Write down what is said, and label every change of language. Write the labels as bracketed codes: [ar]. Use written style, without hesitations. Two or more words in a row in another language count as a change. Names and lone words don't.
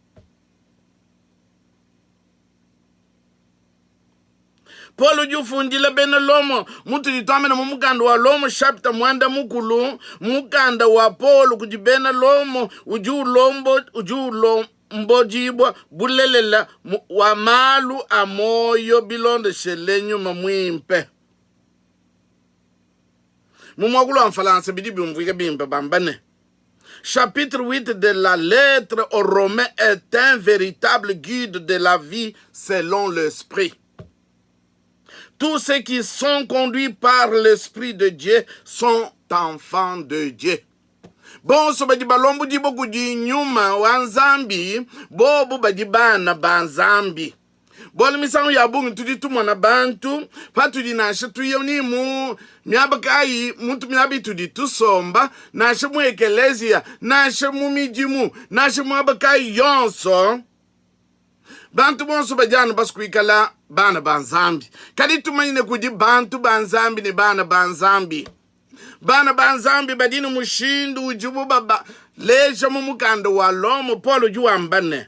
[lua] Paulo udi ufunjila bena lomo. Mutu ditomena mumukanda wa lomo chapter mwanda mukulu. Mukanda wa Paulo kujibena lomo. Ujulombo jibwa bulelela wa malu amoyo bilonde shelenyu mamwimpe. [fr] Chapitre 8 de la lettre aux Romains est un véritable guide de la vie selon l'esprit. Tous ceux qui sont conduits par l'esprit de Dieu sont enfants de Dieu. [lua] Bonso bajibalombu jibo kujinyuma wanzambi, bobo bajibana banzambi. Bole misangu ya bungu tuditumwa na bantu patudi nashe tuyoni mu miabakai muntu miabi tuditusomba nashe mu ekelezia nashe mu mijimu nashe mu abakai yonso bantu bonso bajana baskuikala bana banzambi kadi tumanyine kudi bantu banzambi ni bana banzambi badini mushindu ujubu baba leja mu mukando wa lomo Paulo juambane.